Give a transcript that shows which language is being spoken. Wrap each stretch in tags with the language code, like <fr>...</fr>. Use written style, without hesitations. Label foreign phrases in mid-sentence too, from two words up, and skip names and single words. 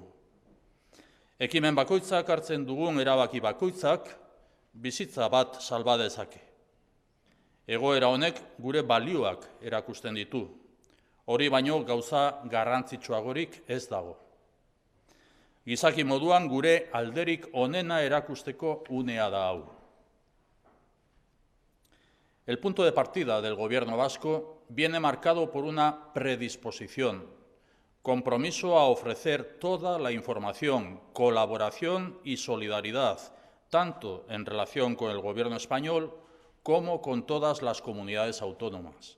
<eu>Ekimen bakoitzak hartzen dugun erabaki bakoitzak bizitza bat salba dezake. Egoera honek gure balioak erakusten ditu. Hori baino gauza garrantzitsuagorik ez dago. Gizaki moduan gure alderik onena erakusteko unea da hau.</eu> <es>El punto de partida del Gobierno vasco viene marcado por una predisposición, compromiso a ofrecer toda la información, colaboración y solidaridad, tanto en relación con el Gobierno español como con todas las comunidades autónomas.</es>